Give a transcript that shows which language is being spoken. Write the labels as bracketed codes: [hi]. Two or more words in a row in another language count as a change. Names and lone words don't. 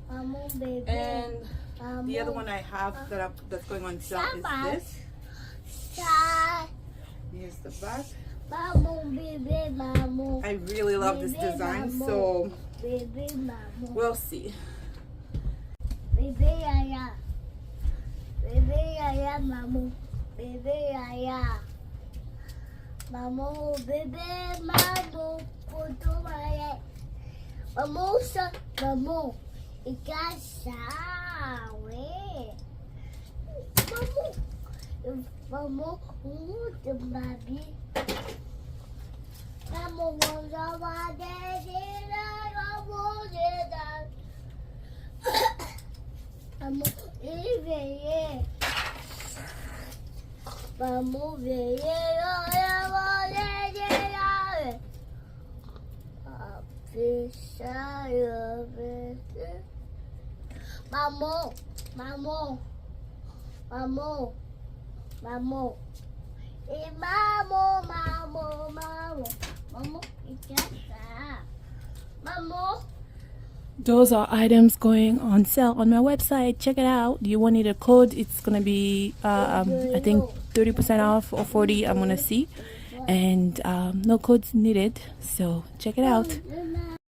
[en] And the other one I have that's going on sale is this. Here's the back. I really love this design, so we'll see. Baby Yaya, mamu, baby Yaya, mamu, baby, mamu, kutu maya, mamu sa, mamu, ikasa, we, mamu, the baby, mamu, wawa, daddy, mamu, daddy. [pt] Vamos ver, vamos ver, vamos, vamos, vamos, vamos, e vamos, vamos, vamos, vamos, e vamos. [en] Those are items going on sale on my website. Check it out. You want need a code? It's gonna be I think 30% off or 40. I'm gonna see, and no codes needed. So check it out.